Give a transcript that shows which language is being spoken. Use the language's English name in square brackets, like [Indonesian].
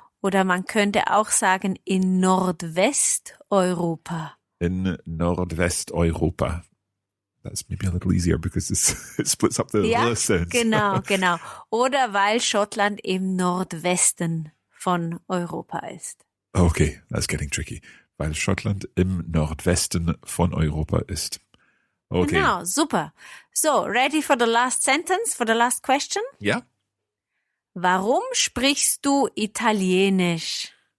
[German] Oder man könnte auch sagen in Nordwesteuropa. In Nordwesteuropa. [English] That's maybe a little easier because it splits up the sounds. [German] Genau. Oder weil Schottland im Nordwesten von Europa ist. [English] Okay, that's getting tricky. [German] Weil Schottland im Nordwesten von Europa ist. [English] Okay. [German] Genau, super. [English] So, ready for the last sentence, for the last question? [German] Ja. Warum sprichst du Italienisch?